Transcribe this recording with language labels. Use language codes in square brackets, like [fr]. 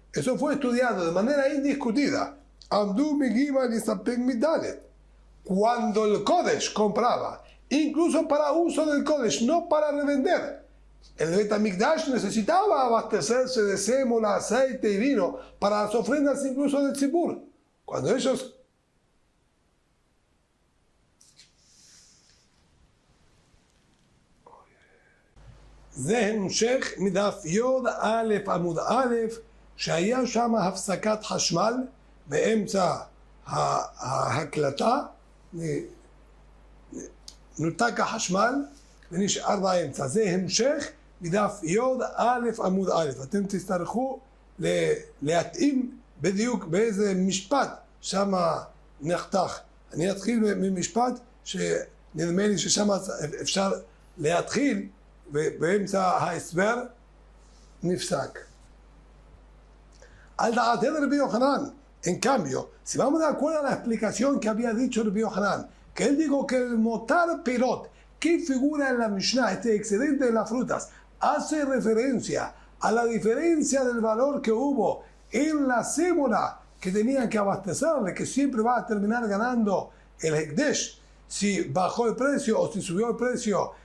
[es] Eso fue estudiado de manera indiscutida. Amdu Migimal y Sapek Midalet. Cuando el Kodesh compraba, incluso para uso del Kodesh, no para revender. El Bet HaMikdash necesitaba abastecerse de sémola, aceite y vino para las ofrendas incluso del Tzibur. Cuando ellos [he] זה המשך מדף יוד א' עמוד א', שהיה שם הפסקת חשמל באמצע ההקלטה, נותק החשמל ונשאר באמצע. זה המשך מדף יוד א' עמוד א'. אתם תצטרכו להתאים בדיוק באיזה משפט שם נחתך. אני אתחיל ממשפט שנדמה לי ששם אפשר להתחיל, באמצע ההסבר נפסק. [es] Al da'atel de Rabbi Yohanan, en cambio, si vamos de acuerdo a la explicación que había dicho Rabbi Yohanan, que él dijo que el motar perot, que figura en la Mishnah, este excedente de las frutas, hace referencia a la diferencia del valor que hubo en la sémola que tenían que abastecerle, que siempre va a terminar ganando el Hekdesh, si bajó el precio o si subió el precio.